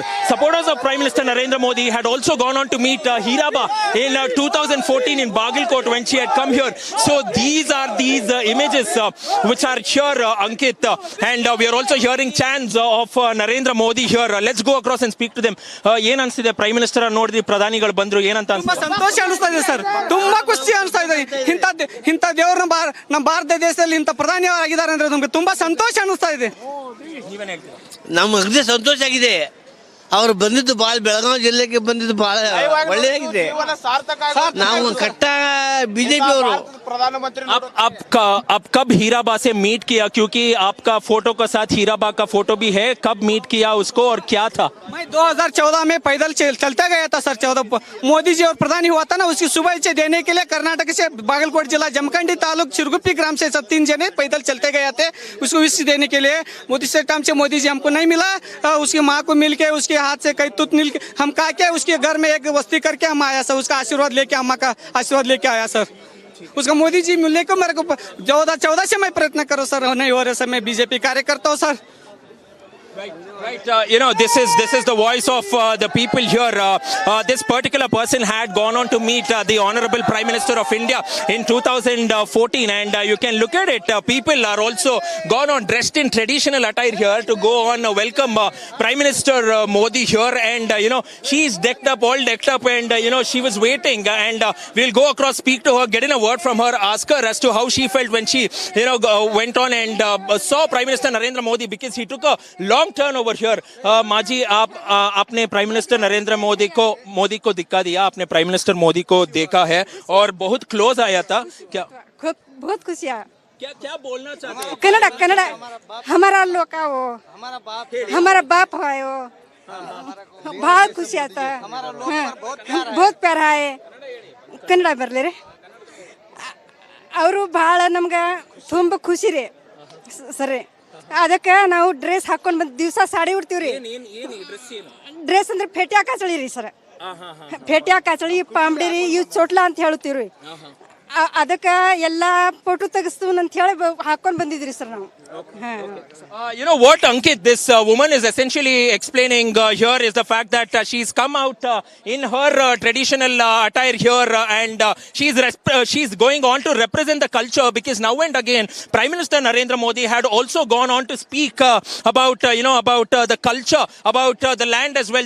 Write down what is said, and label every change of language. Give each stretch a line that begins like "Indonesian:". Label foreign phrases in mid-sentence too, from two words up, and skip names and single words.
English: Supporters of Prime Minister Narendra Modi had also gone on to meet Hiraba in 2014 in Bagalkot when she had come here. So these are images which are here, Ankit, and we are also hearing chants of Narendra Modi here. Let's go across and speak to them.
Kannada: ಏನ್ ಅನ್ಸಿದೆ
English: prime minister
Kannada: ನೋಡಿದ್ರಿ, ಪ್ರಧಾನಿಗಳು ಬಂದ್ರು, ಏನಂತ ತುಂಬಾ ಸಂತೋಷ ಅನಿಸ್ತಾ ಇದೆ ಸರ್, ತುಂಬಾ ಖುಷಿ ಅನಿಸ್ತಾ ಇದೆ. ಇಂಥ ದೇವರು ನಮ್ಮ ಭಾರತ ದೇಶದಲ್ಲಿ ಇಂಥ ಪ್ರಧಾನಿ ಆಗಿದ್ದಾರೆ ಅಂದ್ರೆ ನಮ್ಗೆ ತುಂಬಾ ಸಂತೋಷ ಅನಿಸ್ತಾ ಇದೆ. ನಮ್ಗೆ ಸಂತೋಷ ಆಗಿದೆ. ಅವರು ಬಂದಿದ್ದು ಬೆಳಗಾವಿ ಜಿಲ್ಲೆಗೆ ಬಂದಿದ್ದು ಬಹಳ ಒಳ್ಳೆಯಾಗಿದೆ. ನಾವು ಕಟ್ಟ बीजेपी और
Hindi: प्रधानमंत्री अब कब हीराबा से मीट किया, क्योंकि आपका फोटो के साथ हीराबा का फोटो भी है, कब मीट किया उसको और क्या था? मैं 2014 में पैदल चलता गया था सर. 14 मोदी जी और प्रधानी हुआ था ना, उसकी शुभेच्छा देने के लिए कर्नाटक से बागलकोट जिला जमखंडी तालुक चिरगुप्पी ग्राम से सब 3 जने पैदल चलते गए थे उसको विश देने के लिए. मोदी से टाइम से मोदी जी हमको नहीं मिला, उसकी माँ को मिल के उसके हाथ से कई तुत मिल के हम कहा के उसके घर में एक वस्ती करके हम आया सर. उसका आशीर्वाद लेके, अम्मा का आशीर्वाद लेके आया सर. उसका मोदी जी मिलने को मेरे को 14 से मैं प्रयत्न करो सर, नहीं हो रहा सर. मैं बीजेपी कार्यकर्ता हूँ सर.
English: Right, this is the voice of the people here. This particular person had gone on to meet the Honorable Prime Minister of India in 2014, and you can look at it. People are also gone on dressed in traditional attire here to go on welcome Prime Minister Modi here, and she's all decked up, and she was waiting, and we'll go across, speak to her, get in a word from her, ask her as to how she felt when she went on and saw Prime Minister Narendra Modi, because he took a long turn over here.
Hindi: माजी, आपने
English: prime minister
Hindi: नरेंद्र मोदी को दिखा दिया, आपने
English: prime minister
Hindi: मोदी को देखा है और बहुत क्लोज आया था, क्या बहुत खुशियाँ. क्या बोलना चाहते हैं? कन्नड़ा हमारा लोग का वो हमारा बाप है वो. बहुत खुशी आता है, बहुत प्यारा है.
Kannada: कन्नಡ ಬರಲಿ ರೀ. ಅವರು ಭಾಳ ನಮ್ಗೆ ತುಂಬ ಖುಷಿ ರೀ ಸರಿ. ಅದಕ್ಕೆ ನಾವು ಡ್ರೆಸ್ ಹಾಕೊಂಡು ಬಂದು ದಿವಸ ಸಾಡಿ ಉಡ್ತೀವ್ರಿ. ಡ್ರೆಸ್ ಅಂದ್ರೆ ಫೇಟ್ಯಾ ಕಾಚಳಿ ರೀ ಸರ್. ಫೇಟ್ಯಾ ಕಾಚಳಿ ಪಾಂಬಡಿ ರೀ, ಇವು ಚೋಟ್ಲಾ ಅಂತ ಹೇಳ್ತೀವ್ರಿ. ಅದಕ್ಕೆ ಎಲ್ಲ ಫೋಟೋ ತೆಗಿಸ್ತೀವಿ ಅಂತ ಹೇಳಿ ಹಾಕೊಂಡು ಬಂದಿದ್ರಿ ಸರ್ ನಾವು.
English: What Ankit, this woman is essentially explaining here is the fact that she's come out in her traditional attire here, and she's going on to represent the culture, because now and again Prime Minister Narendra Modi had also gone on to speak about the culture, about the land as well.